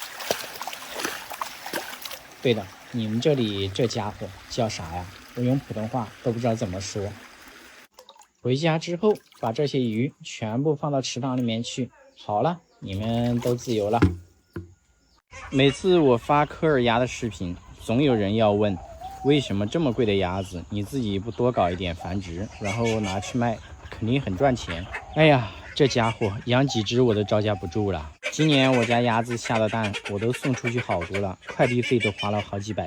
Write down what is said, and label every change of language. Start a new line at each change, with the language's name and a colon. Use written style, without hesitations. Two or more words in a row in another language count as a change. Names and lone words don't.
Chinese: 對了，你們這裡這家伙叫啥呀？我用普通話都不知道怎麼說。回家之後，把這些魚全部放到池塘裡面去。好了，你們都自由了。每次我發科爾鴨的視頻，總有人要問，為什麼這麼貴的鴨子，你自己不多搞一點繁殖，然後拿去賣，肯定很賺錢。哎呀，這家伙養幾隻我都招架不住了。今年我家鴨子下的蛋，我都送出去好多了，快遞費都花了好幾百。